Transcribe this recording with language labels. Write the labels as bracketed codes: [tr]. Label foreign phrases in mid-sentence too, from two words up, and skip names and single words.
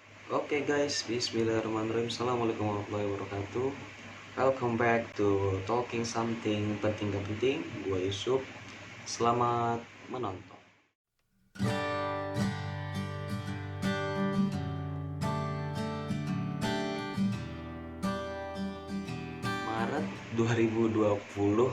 [en] Oke guys, [ar] بسم الله الرحمن الرحيم. السلام عليكم ورحمة الله وبركاته. [en] Welcome back to Talking Something Penting Gak Penting. Gua Yusuf. [id] Selamat menonton. Maret 2020.